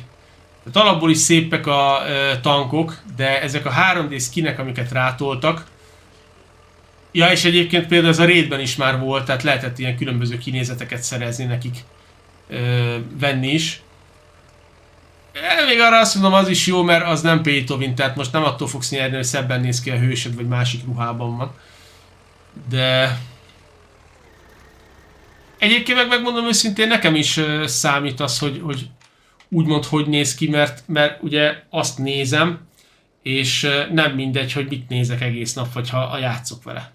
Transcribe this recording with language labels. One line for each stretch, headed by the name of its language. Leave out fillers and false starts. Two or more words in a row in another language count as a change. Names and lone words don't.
Hungarian: Tehát alapból is szépek a tankok, de ezek a 3D skinek, amiket rátoltak. Ja, és egyébként például ez a raidben is már volt, tehát lehetett ilyen különböző kinézeteket szerezni nekik, venni is. Még arra azt mondom, az is jó, mert az nem
English: pay to win,
Hungarian: tehát most nem attól fogsz nyerni, hogy szebben néz ki a hősöd, vagy másik ruhában van. De... egyébként megmondom őszintén, nekem is számít az, hogy úgymond hogy néz ki, mert ugye azt nézem, és nem mindegy, hogy mit nézek egész nap, vagy ha játszok vele.